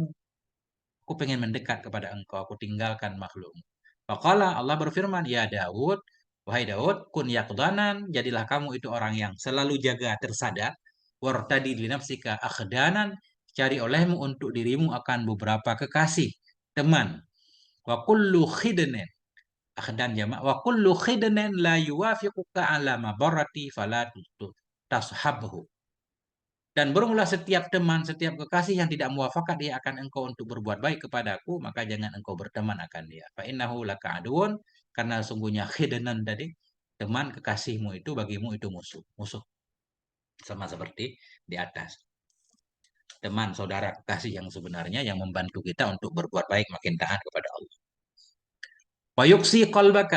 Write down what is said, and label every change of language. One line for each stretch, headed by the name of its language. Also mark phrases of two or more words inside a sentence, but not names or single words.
Indonesian: Aku pengen mendekat kepada engkau, aku tinggalkan makhlukmu. Faqala Allah berfirman, ya Daud, wahai Daud,
Arabic: كن يقظانا,
Indonesian: jadilah kamu itu orang yang selalu jaga tersadar,
Arabic: وارتد لنفسك أخدانا,
Indonesian: cari olehmu untuk dirimu akan beberapa kekasih, teman.
Arabic: وكل خدن، أخدان جمع وكل خدن لا يوافقك على مبرتي فلا تصحبه.
Indonesian: Dan bermula setiap teman, setiap kekasih yang tidak muafakat dia akan engkau untuk berbuat baik kepadaku, maka jangan engkau berteman akan dia.
Arabic: فإنه لك عدو,
Indonesian: karena sungguhnya khidanan tadi, teman kekasihmu itu bagimu itu musuh. Musuh. Sama seperti di atas. Teman, saudara, kekasih yang sebenarnya yang membantu kita untuk berbuat baik makin taat kepada Allah.
Arabic: ويقسي قلبك.